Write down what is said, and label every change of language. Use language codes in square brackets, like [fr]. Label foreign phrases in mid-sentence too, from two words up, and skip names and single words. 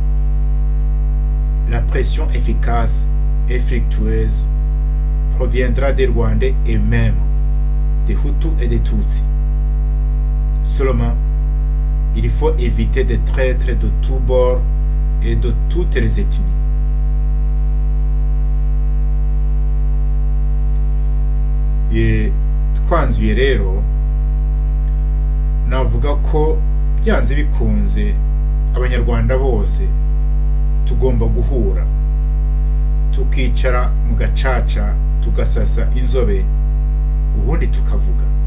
[fr] La pression efficace et fructueuse proviendra des Rwandais et même des Hutus et des Tutsis. Seulement, il faut éviter des traîtres de tous bords et de toutes les ethnies. [rw] Twanzuye rero navuga ko byanze bikunze abanyarwanda bose tugomba guhura tukicara mu gacaca tugasasa inzobe ubundi tukavuga.